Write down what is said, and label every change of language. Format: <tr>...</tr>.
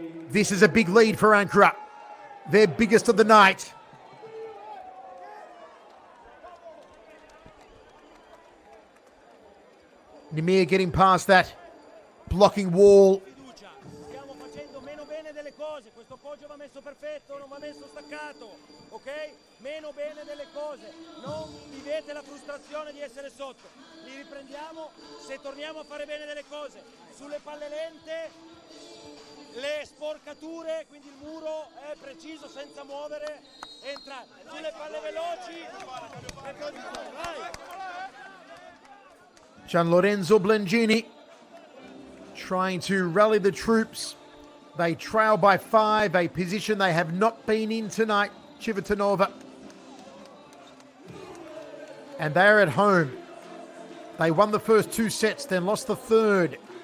<en>This is a big lead for Ankara. Their biggest of the night. Nimir getting past that blocking wall.</en> <it>Stiamo facendo meno bene delle cose. Questo poggio va messo perfetto, non va messo staccato. Ok? Meno bene delle cose. Non vivete la frustrazione di essere sotto. Li riprendiamo se torniamo a fare bene delle cose. Sulle palle lente, le sporcature, quindi il muro è preciso senza muovere, entra sulle palle veloci e poi vai.</it> <en>Gian Lorenzo Blengini trying to rally the troops. They trail by 5, a position they have not been in tonight, Civitanova. And they're at home. They won the first 2 sets, then lost the third.</en>